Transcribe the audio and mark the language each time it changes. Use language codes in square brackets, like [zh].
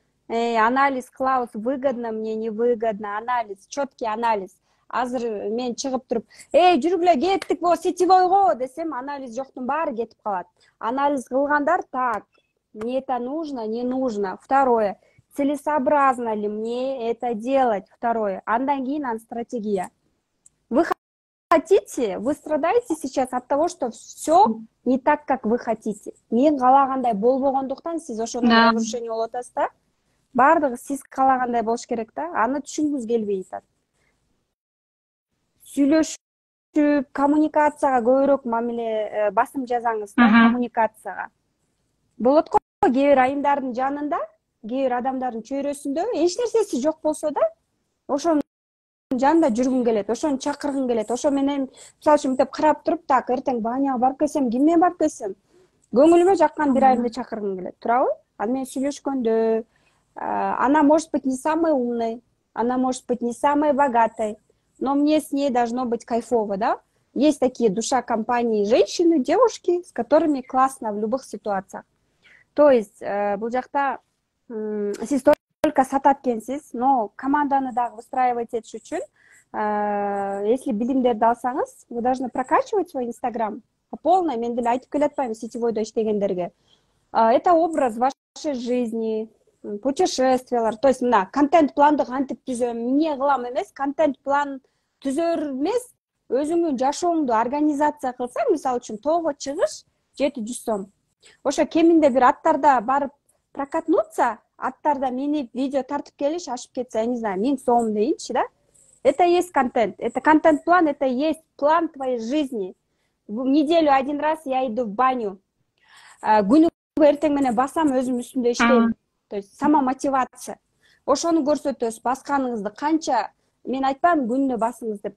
[ky] Анализ кылабыз, [ru] выгодно мне, невыгодно, анализ, четкий анализ. [ky] Азыр мен чыгып туруп, жүргүлө кеттик бо сетевойго десем, анализ жоктун баары кетип калат. Анализ кылгандар так, [ru] мне это нужно, не нужно. Второе, целесообразно ли мне это делать? Второе, [ky] андан кийин стратегия. [ru] Вы хотите, вы страдаете сейчас от того, что все не так, как вы хотите. [ky] Мен каалагандай болбогондуктан сиз ошондой разрушение болуп атасыз да. Бардыгы сиз каалагандай болуш керек да. Аны түшүнгүңүз келбей атат. Сүйлөшүп, коммуникацияга көбүрөөк мамиле басым жасаңыз да, коммуникацияга. Болот го кээ бир айымдардын жанында, кээ бир адамдардын чөйрөсүндө эч нерсеси жок болсо да, ошонун жанында жүргүң келет, ошону чакыргың келет. Ошо менен мисалы үчүн мынтип карап туруп, так, эртең баняга барып келсем, ким менен барып келсем? Көңүлүмө жаккан бир айымды чакыргым келет, туурабы? Аны менен сүйлөшкөндө, [ru] она может быть не самой умной, она может быть не самой богатой, но мне с ней должно быть кайфово, да? Есть такие душа компании женщины, девушки, с которыми классно в любых ситуациях. То есть, [ky] бул жакта сиз [ru] только [ky] сатат экенсиз, [ru] но [ky] команданы дагы [ru] выстраивать [ky] этиш үчүн, [ru] если [ky] билимдерди алсаңыз, [ru] вы должны прокачивать свой Инстаграм по полной. [ky] Мен деле айтып келатпайм сетевойдо иштегендерге. [ru] Это образ вашей жизни, путешествиялар. То есть [ky] мына контент планды кантип түзөм, эмне кылам эмес, контент план түзөр эмес, өзүңдүн жашооңду организация кылсаң, мисалы үчүн тоого чыгыш 700 сом. Ошо кеминде бир аттарда барып прокатнуться, аттарда минип видео тартып келиш ашып кетсе, [ru] я не знаю, [ky] 1000 сом дейинчи, да? [ru] Это и есть контент. Это контент-план, это и есть план твоей жизни. В неделю один раз я иду в баню. [ky] Күнүгө эртең менен басам, өзүм үстүмдө иштейм. [ru] То есть сама мотивация. [ky] Ошону көрсөтөсүз, басканыңызды канча, мен айтпайм күнүнө басыңыз деп.